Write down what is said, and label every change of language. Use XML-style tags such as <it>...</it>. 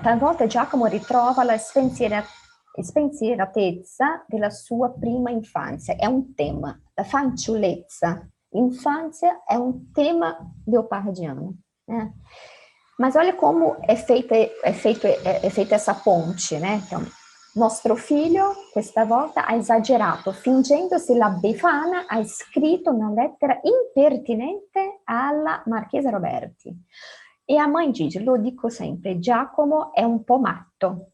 <it>Talvolta Giacomo ritrova la spensieratezza della sua prima infância.</it> <pt>É um tema. A fanciullezza, infância, é um tema leopardiano, né? Mas olha como é feita essa ponte, né?</pt> <it>Então, nostro figlio, questa volta, ha esagerato, fingendosi la Befana, ha scritto una lettera impertinente alla Marchesa Roberti.</it> <pt>E a mãe diz,</pt> <it>lo dico sempre,</it> <pt>Giacomo é um po' matto.</pt>